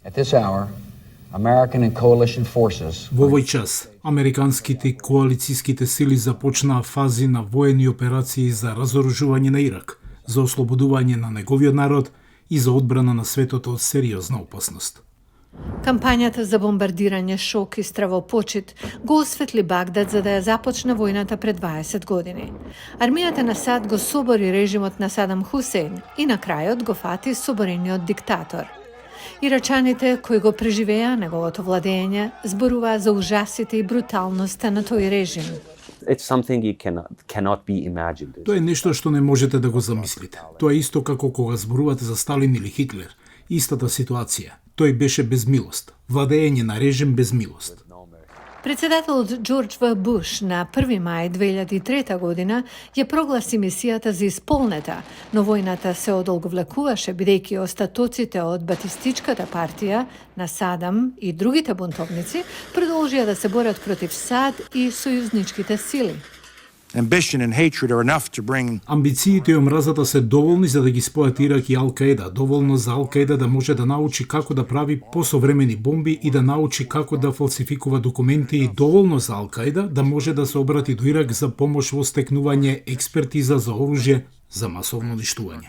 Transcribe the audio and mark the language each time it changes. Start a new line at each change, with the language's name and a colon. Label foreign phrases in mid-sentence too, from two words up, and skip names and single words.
English: At this hour, American and coalition forces
Macedonian: Во овој час, американските и коалицијските сили започнаа фази на воени операции за разоружување на Ирак, за ослободување на неговиот народ и за одбрана на светото од сериозна опасност. Кампањата за бомбардирање, шок и стравопочит го осветли Багдад за да ја започне војната пред 20 години. Армијата на САД го собори режимот на Садам Хусейн и на крајот го фати соборениот диктатор. Ирачаните кои го преживеа неговото владење зборуваа за ужасите и бруталноста на тој режим.
English: It's something you cannot be imagined.
Macedonian: Тоа е нешто што не можете да го замислите. Тоа е исто како кога зборувате за Сталин или Хитлер. Истата ситуација. Тој беше без милост. Владење на режим без милост. Председателот Џорџ В. Буш на 1 мај 2003 година ја прогласи мисијата за исполнета, но војната се одолговлекуваше бидејќи остатоците од Батистичката партија на Садам и другите бунтовници продолжија да се борат против САД и сојузничките сили.
English: Ambition and hatred are enough to bring
Macedonian: Амбициите и омразата се доволни за да ги спојат Ирак и Ал-Каеда, доволно за Ал-Каеда да може да научи како да прави посовремени бомби и да научи како да фалсификува документи и доволно за Ал-Каеда да може да се обрати до Ирак за помош во стекнување експертиза за оружје за масовно уништување.